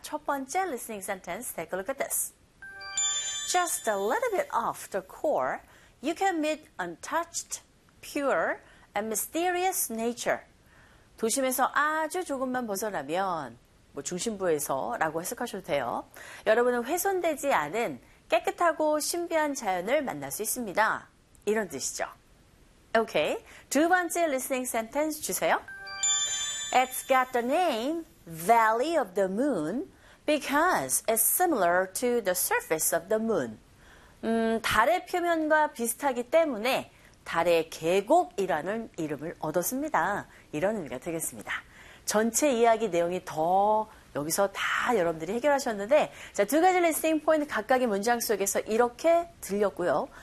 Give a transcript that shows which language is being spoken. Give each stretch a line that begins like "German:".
Korean: 첫 번째
English: listening sentence, take a look at this. Just a little bit off the core, you can meet untouched, pure, and mysterious nature.
Korean: 도심에서 아주 조금만 벗어나면, 뭐 중심부에서라고 해석하셔도 돼요. 여러분은 훼손되지 않은 깨끗하고 신비한 자연을 만날 수 있습니다. 이런 뜻이죠. Okay, 두 번째 listening sentence 주세요.
English: It's got the name Valley of the Moon. Because it's similar to the surface of the moon.
Korean: 달의 표면과 비슷하기 때문에 달의 계곡이라는 이름을 얻었습니다. 이런 의미가 되겠습니다. 전체 이야기 내용이 더 여기서 다 여러분들이 해결하셨는데 자, 두 가지 리스닝 포인트 각각의 문장 속에서 이렇게 들렸고요.